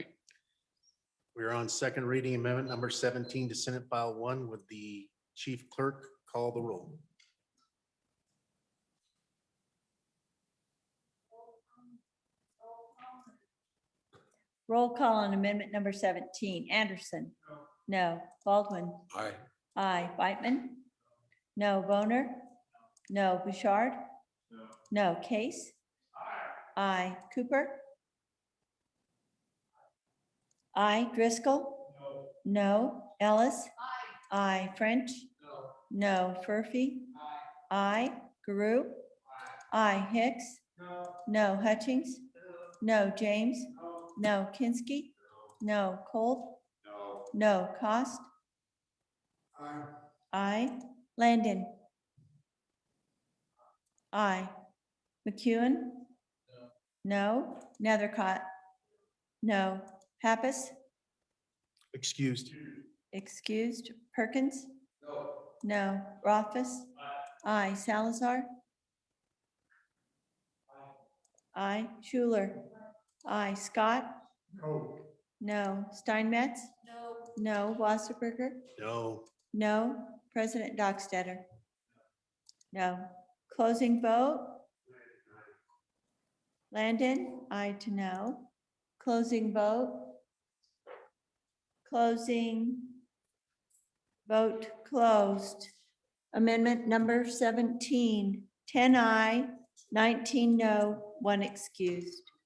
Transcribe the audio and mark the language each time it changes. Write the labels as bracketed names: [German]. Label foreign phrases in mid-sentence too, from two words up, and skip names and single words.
[English] We're on second reading amendment number 17 to Senate File 1. Would the chief clerk call the roll? Roll call on amendment number 17. Anderson. No. Baldwin. Aye. Aye. Whitman. No. Boner. No. Bouchard. No. Case. Aye. Cooper. Aye. Driscoll. No. Ellis. Aye. French. No. Furphy. Aye. Guru. Aye. Hicks. No. Hutchings. No. James. No. Kinsky. No. Colt. No. Cost. Aye. Landon. Aye. McEwen. No. Nethercott. No. Pappas. Excused. Excused. Perkins. No. Rothfuss. Aye. Salazar. Aye. Schuler. Aye. Scott. No. Steinmetz. No. Wasserberger. No. No. President Dockstetter. No. Closing vote. Landon, aye to no. Closing vote. Closing. Vote closed. Amendment number 17, 10 aye, 19 no, 1 excused.